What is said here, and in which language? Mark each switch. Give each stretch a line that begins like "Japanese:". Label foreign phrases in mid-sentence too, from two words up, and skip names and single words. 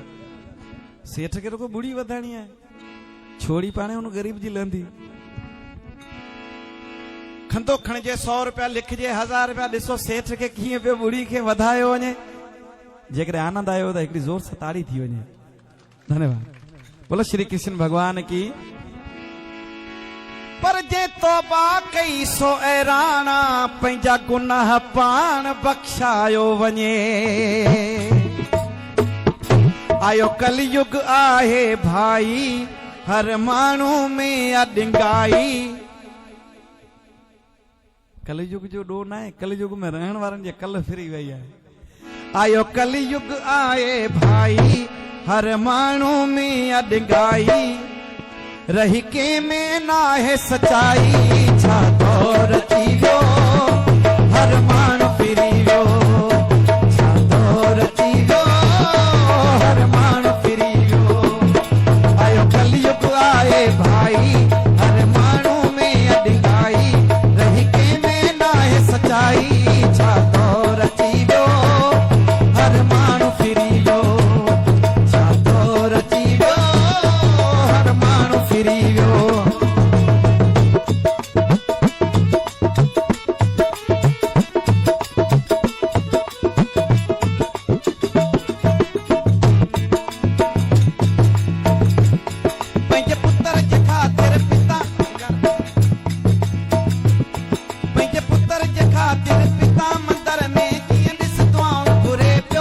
Sindhi: सेठ खे रुगो ॿुड़ी वधाइणी आहे, छोड़ी पाणे हुन ग़रीब जी लहंदी। खंदो खणजे 100 रुपया लिखजे 1000 रुपया। ॾिसो सेठ खे कीअं पियो ॿुड़ी खे वधायो वञे। जेकॾहिं आनंद आयो त हिकिड़ी ज़ोर सां ताड़ी थी वञे। धन्यवाद।
Hindi: बोलो श्री कृष्ण भगवान की।
Sindhi: पर जे तौबा कई सो ऐराना, पंहिंजा गुनाह पाण बख़्शायो वञे। आयो कलयुग आहे भाई, हर माण्हू में अॾंगाई। कलयुग जो ॾोह न आहे, कलयुग में रहण वारनि जे कल फिरी वई आहे। आयो कलयुग आए भाई, हर माण्हू में अॾंगाई।
Hindi: रही के में ना है सच्चाई,
Sindhi: छा दौर अची वियो, हर माण्हू फिरी वियो। छा दौर अची वियो, हर माण्हू फिरी वियो। आयो कलयुग आए भाई, हर माण्हू में अॾंगाई।
Hindi: रही के में ना है सच्चाई,
Sindhi: छा दौर अची वियो, हर माण्हू फिरी वियो। छा दौर अची वियो, हर माण्हू फिरी वियो। पंहिंजे पुत्र जे ख़ातिर पिता, पंहिंजे पुत्र जे ख़ातिर पिता मंदर में कीअं ॾिस दुआऊं घुरे पियो।